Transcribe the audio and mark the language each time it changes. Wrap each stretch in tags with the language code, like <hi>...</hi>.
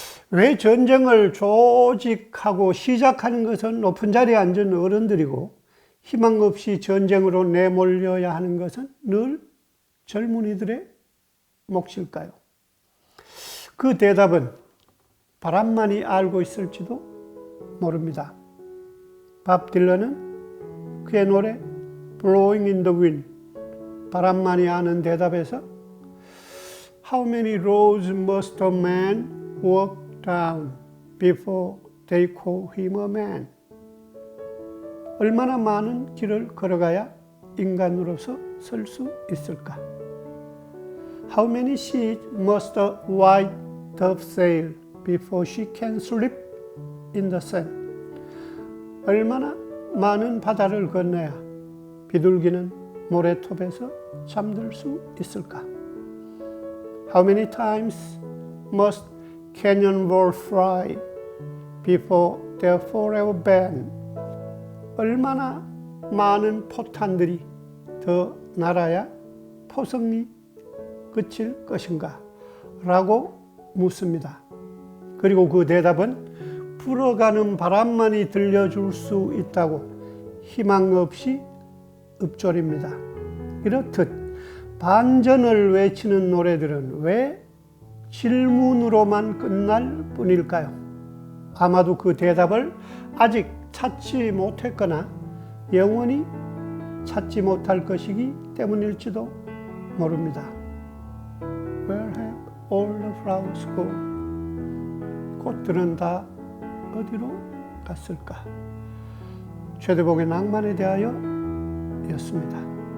<ko>왜 전쟁을 조직하고 시작하는 것은 높은 자리에 앉은 어른들이고 희망 없이 전쟁으로 내몰려야 하는 것은 늘 젊은이들의 몫일까요? 그 대답은 바람만이 알고 있을지도 모릅니다. 밥 딜런은 그의 노래</ko> <en>Blowing in the Wind,</en> <ko>바람만이 아는 대답에서</ko> <en>How many roads must a man walk down before they call him a man?</en> <ko>얼마나 많은 길을 걸어가야 인간으로서 설 수 있을까?</ko> <en>How many seas must a white dove sail before she can sleep in the sun?</en> <ko>얼마나 많은 바다를 건너야 비둘기는 모래톱에서 잠들 수 있을까?</ko> <en>How many times must cannonball fly before they're forever banned?</en> <ko>얼마나 많은 포탄들이 더 날아야 포성이 그칠 것인가? 라고 묻습니다. 그리고 그 대답은 불어가는 바람만이 들려줄 수 있다고 희망 없이 읊조립니다. 이렇듯 반전을 외치는 노래들은 왜 질문으로만 끝날 뿐일까요? 아마도 그 대답을 아직 찾지 못했거나 영원히 찾지 못할 것이기 때문일지도 모릅니다.</ko> <en>Where have all the flowers gone?</en> <ko>꽃들은 다 어디로 갔을까? 최대복의 낭만에 대하여 였습니다.</ko>